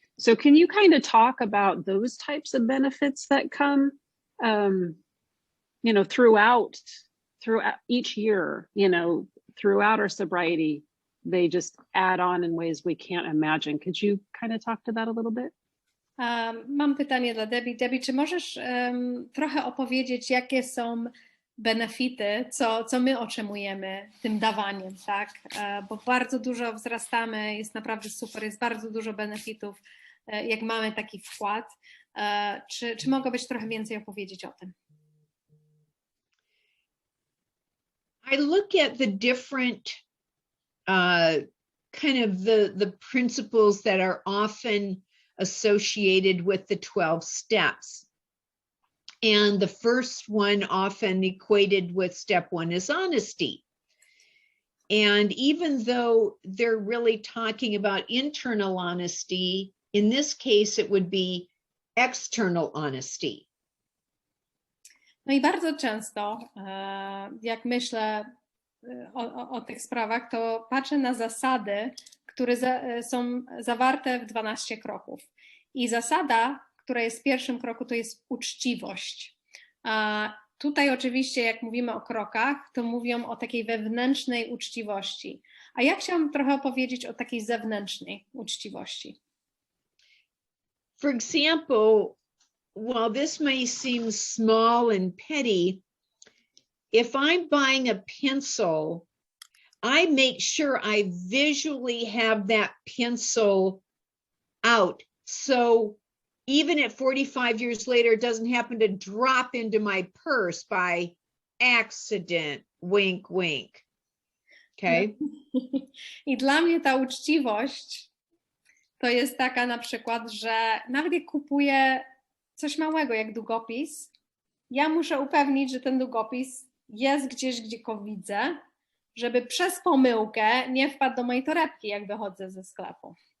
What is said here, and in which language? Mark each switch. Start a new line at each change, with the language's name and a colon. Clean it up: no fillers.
English: So can you kind of talk about those types of benefits that come, you know, throughout each year, you know, throughout our sobriety, they just add on in ways we can't imagine. Could you kind of talk to that a little bit?
Polish: Mam pytanie dla Debbie. Debbie, czy możesz trochę opowiedzieć, jakie są benefity, co my otrzymujemy tym dawaniem, tak? Bo bardzo dużo wzrastamy, jest naprawdę super, jest bardzo dużo benefitów, jak mamy taki wkład. Czy mogę być trochę więcej opowiedzieć o tym?
English: I look at the different kind of the principles that are often associated with the 12 steps. And the first one often equated with step one is honesty. And even though they're really talking about internal honesty, in this case, it would be external honesty.
Polish: No i bardzo często, jak myślę o tych sprawach, to patrzę na zasady, które są zawarte w 12 kroków. I zasada, która jest w pierwszym kroku, to jest uczciwość. Tutaj oczywiście, jak mówimy o krokach, to mówią o takiej wewnętrznej uczciwości. A ja chciałam trochę opowiedzieć o takiej zewnętrznej uczciwości.
English: For example, while this may seem small and petty, if I'm buying a pencil, I make sure I visually have that pencil out. So even at 45 years later, it doesn't happen to drop into my purse by accident, wink, wink. Okay?
Polish: I dla mnie ta uczciwość to jest taka na przykład, że nawet jak kupuję coś małego jak długopis, ja muszę upewnić, że ten długopis jest gdzieś, gdzie go widzę, żeby przez pomyłkę nie wpadł do mojej torebki, jak wychodzę ze sklepu.